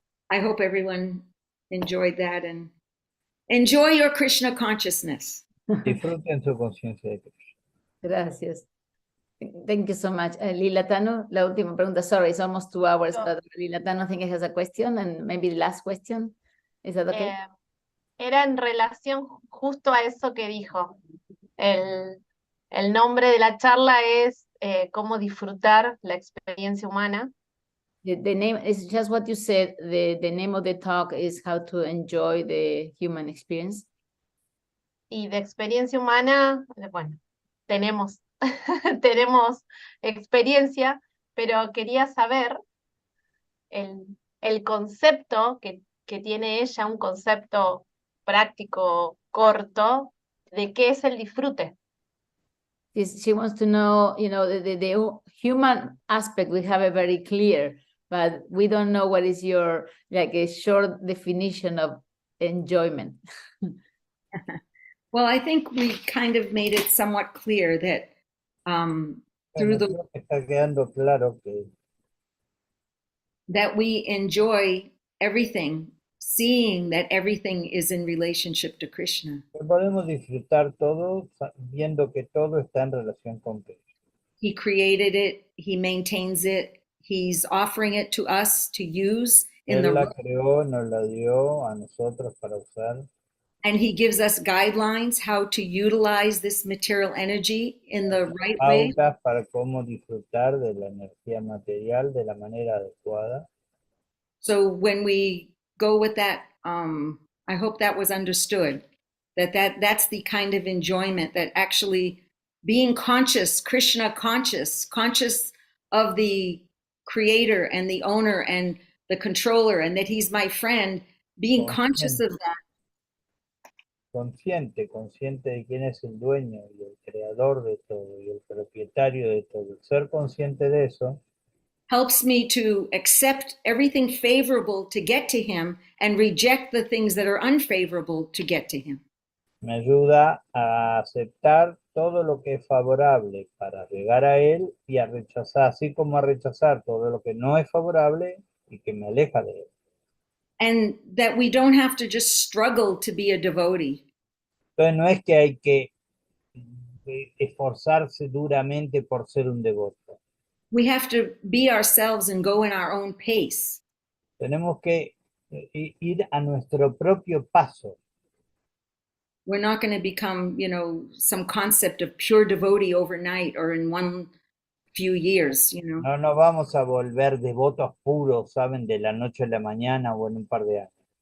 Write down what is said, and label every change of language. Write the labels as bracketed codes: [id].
[en] I hope everyone enjoyed that and enjoy your Krishna consciousness. [es] Disfruten su conciencia de Krishna. Gracias. [en] Thank you so much. Lila Tano, [es] la última pregunta. [en] Sorry, it's almost 2 hours, but Lila Tano, I think he has a question, and maybe the last question. Is that okay? [es] Era en relación justo a eso que dijo. El nombre de la charla es cómo disfrutar la experiencia humana. [en] The name is just what you said. The name of the talk is how to enjoy the human experience. [es] Y de experiencia humana, bueno, tenemos, tenemos experiencia, pero quería saber el concepto que tiene ella, un concepto práctico, corto, de qué es el disfrute. [en] She wants to know, the human aspect we have it very clear, but we don't know what is your, like, a short definition of enjoyment. Well, I think we kind of made it somewhat clear that through [es] Bueno, creo que está quedando claro que [en] that we enjoy everything, seeing that everything is in relationship to Krishna. [es] podemos disfrutar todo viendo que todo está en relación con Krishna. [en] He created it, he maintains it, he's offering it to us to use in [es] Él la [en] the [es] creó, nos la dio a nosotros para usar. [en] and he gives us guidelines how to utilize this material energy in the right way. [es] Pautas para cómo disfrutar de la energía material de la manera adecuada. [en] So when we go with that, I hope that was understood, that's the kind of enjoyment that actually being conscious, Krishna conscious of the creator and the owner and the controller, and that he's my friend, being conscious of that. [es] Consciente de quién es el dueño y el creador de todo y el propietario de todo. Ser consciente de eso [en] Helps me to accept everything favorable to get to him and reject the things that are unfavorable to get to him. [es] me ayuda a aceptar todo lo que es favorable para llegar a él y a rechazar, así como a rechazar todo lo que no es favorable y que me aleja de él. [en] And that we don't have to just struggle to be a devotee. [es] Entonces no es que hay que esforzarse duramente por ser un devoto. [en] We have to be ourselves and go in our own pace. [es] Tenemos que ir a nuestro propio paso. [en] We're not going to become, some concept of pure devotee overnight or in one few years, you know. [es] No nos vamos a volver devotos puros, ¿saben? De la noche a la mañana o en un par de años.